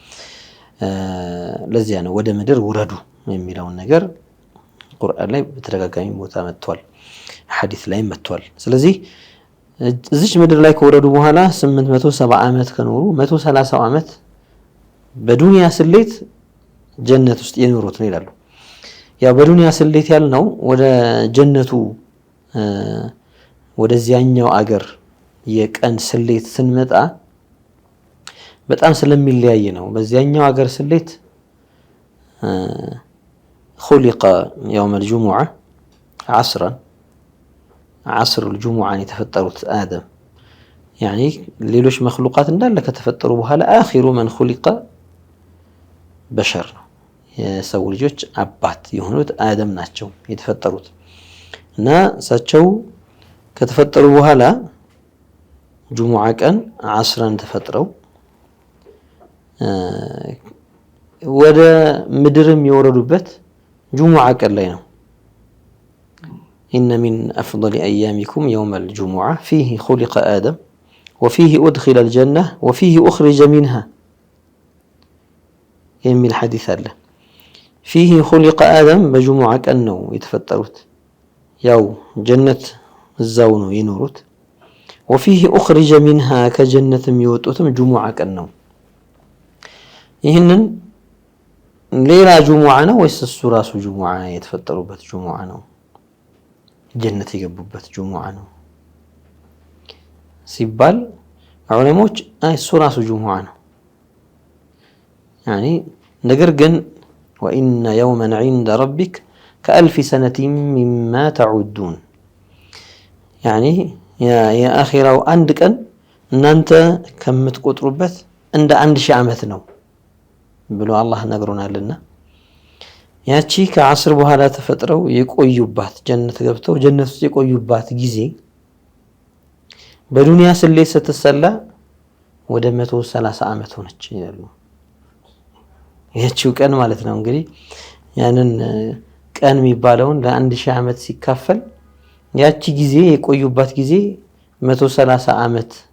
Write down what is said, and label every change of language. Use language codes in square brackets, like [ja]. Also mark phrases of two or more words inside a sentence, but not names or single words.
[am] ለዚያ ነው ወደ ምድር ውረዱ የሚለውን ነገር ቁርአን ላይ በተደጋጋሚ ቦታ መጥቷል፣ ሐዲስ ላይ መጥቷል። ስለዚህ እዚች ምድር ላይ ከወረዱ በኋላ 870 ዓመት ከኖሩ 130 ዓመት በዱንያ ስሌት ጀነት ውስጥ የኖሩት ነው ይላሉ። ያው በዱንያ ስሌት ያልነው ወደ ጀነቱ ወደዚያኛው አገር የቀን ስሌት ስንመጣ በጣም ስለሚለያይ ነው። በዚያኛው አገር ስሌት [ar] خلق يوم الجمعة عصر الجمعة [am] የተፈጠሩት [ar] آدم يعني [am] ሌሎች መخلوقات እንዳለ ከተፈጠሩ በኋላ [ar] آخر من خلق بشر [am] የሰው ልጆች አባት የሆኑት አደም ናቸው የተፈጠሩት። እና እሳቸው ከተፈጠሩ በኋላ ጁሙዓ ቀን ዓስረን ተፈጥረው ወደ ምድርም የወረዱበት ጁሙዓ ቀን ላይ ነው። [ar] إن من أفضل أيامكم يوم الجمعة فيه خلق آدم وفيه أدخل الجنة وفيه أخرج منها [am] የሚል ሐዲስ አለ። [ar] فيه خلق آدم [am] በጁሙዓ ቀን ነው የተፈጠሩት። ያው ጀነት እዛው ነው የኖሩት። [ar] وفيه أخرج منها [am] ከጀነት የሚወጡትም ጁሙዓ ቀን ነው። ይህንን ሌላ ጁሙዓ ነው ወይስ እሱ ራሱ ጁሙዓ የተፈጠሩበት ጁሙዓ ነው? ጀነት የገቡበት ጁሙዓ ነው ሲባል ዑለሞች እሱ ራሱ ጁሙዓ ነው ያኒ ነገር ግን [ar] وإن يوما عند ربك كألف سنة مما تعدون يعني يا آخرة [am] አንድ ቀን እናንተ ከምትቆጥሩበት እንደ 1000 ዓመት ነው ብሎ አላህ ነግሮናልና ያቺ ከዓስር በኋላ ተፈጥረው የቆዩባት ጀነት ገብተው ጀነት ውስጥ የቆዩባት ጊዜ በዱንያ ስሌት ስትሰላ ወደ 130 ዓመት ሆነች ይላሉ። ያቺው ቀን ማለት ነው እንግዲህ ያንን ቀን የሚባለውን ለ1000 ዓመት ሲካፈል ያቺ ጊዜ የቆዩባት ጊዜ 130 ዓመት